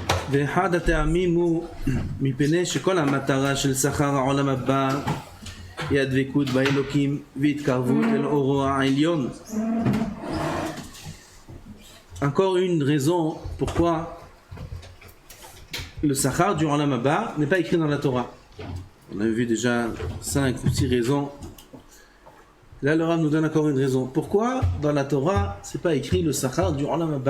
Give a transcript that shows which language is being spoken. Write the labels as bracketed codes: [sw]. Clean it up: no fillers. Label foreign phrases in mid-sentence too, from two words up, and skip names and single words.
[he] ואחד הטעמים הוא מפני שכל המטרה של שכר העולם הבא היא הדבקות באלוקים והתקרבות אל אורו העליון. [fr] Encore une raison pourquoi le Sachar du [he] עולם הבא [fr] n'est pas écrit dans la Torah. On a vu déjà 5 ou 6 raisons. Là, le Rav nous donne encore une raison. Pourquoi dans la Torah, c'est pas écrit le Sachar du [he] עולם הבא?